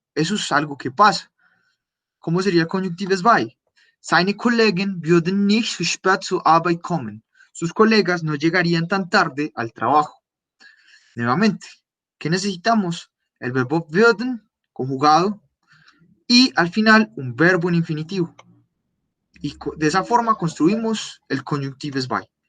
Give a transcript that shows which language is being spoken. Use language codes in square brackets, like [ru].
[es] Eso es algo que pasa. ¿Cómo sería el Conjunctives by? [de] Seine Kollegen würden nicht zu spät zur Arbeit kommen. [es] Sus colegas no llegarían tan tarde al trabajo. Nuevamente, ¿qué necesitamos? El verbo würden, conjugado, y al final un verbo en infinitivo. Y de esa forma construimos el Conjunctives by.